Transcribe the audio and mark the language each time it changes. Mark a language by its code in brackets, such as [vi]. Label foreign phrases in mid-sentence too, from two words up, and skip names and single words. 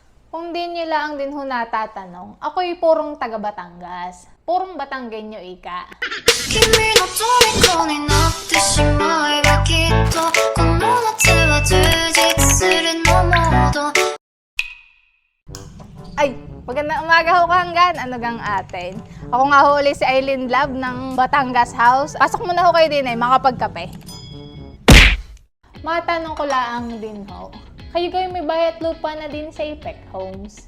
[tl] Kung di nyo lang din ho natatanong, ako'y purong taga Batangas. Purong Batanggenyo ika. [ja] 君の虜になってしまえばきっとこの夏は充実するのモード [tl] Ay, magandang umaga ho Kanggan. Ano gang atin? Ako nga ho ulit si Eileen Love ng Batangas House. Pasok muna ho kayo din ay makapagkape. Matanong ko lang din ho. Kayo may bayat lupa na din sa Apex Homes.